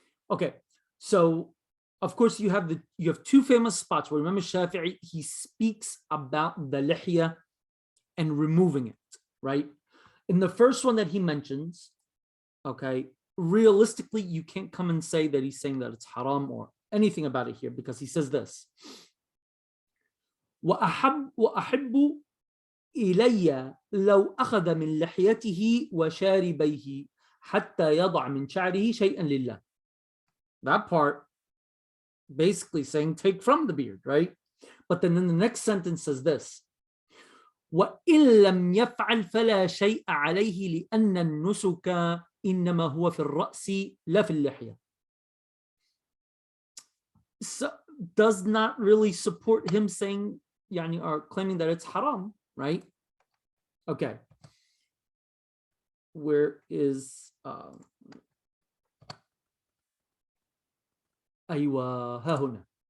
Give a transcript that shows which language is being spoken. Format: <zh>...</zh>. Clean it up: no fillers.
<en>Okay. So of course you have two famous spots where Imam Shafi'i, he speaks about the lihya and removing it, right? In the first one that he mentions, okay, realistically, you can't come and say that he's saying that it's haram or anything about it here, because he says this.</en> <ar>وأحب إلي لو أخذ من لحيته وشاربيه حتى يضع من شعره شيئا لله.</ar> <en>That part basically saying take from the beard, right? But then in the next sentence says this.</en> <ar>وإن لم يفعل فلا شيء عليه لأن النسك إنما هو في الرأس لا في اللحية.</ar> <en>So does not really support him saying, yani, or claiming that it's haram, right? Okay. Where is</en> <ar>أيوة ها هنا.</ar>